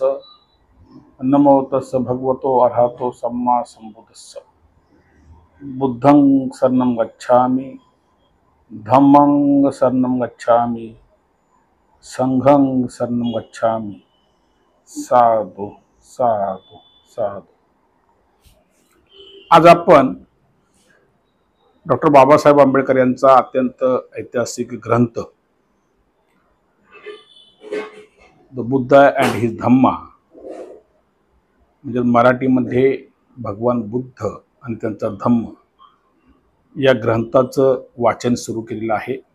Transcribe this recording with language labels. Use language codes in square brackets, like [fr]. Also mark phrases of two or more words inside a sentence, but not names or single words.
[pi] नमो तस् भगवतो अरहतो सम्मा संबुद्धस्स। बुद्धं शरणं गच्छामि, धम्मं शरणं गच्छामि, संघं शरणं गच्छामि। साधु साधु साधु। [mr] आज आपण डॉक्टर बाबासाहेब आंबेडकर यांचा अत्यंत ऐतिहासिक ग्रंथ द बुद्धा अँड हिज धम्मा, म्हणजे मराठीमध्ये भगवान बुद्ध आणि त्यांचा धम्म, या ग्रंथाचं वाचन सुरू केलेलं आहे.